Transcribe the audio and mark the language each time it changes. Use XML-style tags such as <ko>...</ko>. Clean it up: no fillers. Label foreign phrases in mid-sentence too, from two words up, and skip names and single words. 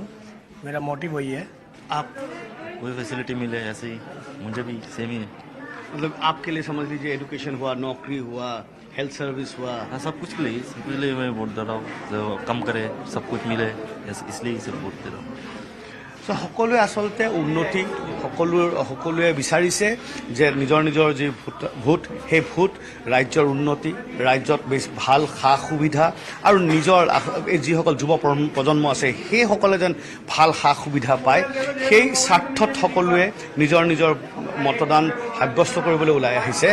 <hi>मेरा मोटिव वही है। आप कोई फैसिलिटी मिले ऐसे ही, मुझे भी सेम ही है। मतलब आपके लिए समझ लीजिए एजुकेशन हुआ, नौकरी हुआ,</hi> <en>health service</en> <hi>हुआ, हाँ सब कुछ के लिए, इसलिए मैं वोट दे रहा हूँ, जो कम करे सब कुछ मिले, इसलिए सिर्फ वोट दे रहा हूँ।</hi> <as>সকলোৱে আচলতে উন্নতি, সকলোৱে বিচাৰিছে যে নিজৰ নিজৰ যি ভোট, সেই ভোট ৰাজ্যৰ উন্নতি, ৰাজ্যত বেছ ভাল সা সুবিধা আৰু নিজৰ যিসকল যুৱ প্ৰজন্ম আছে সেইসকলে যেন ভাল সা সুবিধা পায়, সেই স্বাৰ্থত সকলোৱে নিজৰ নিজৰ মতদান সাব্যস্ত কৰিবলৈ ওলাই আহিছে।</as>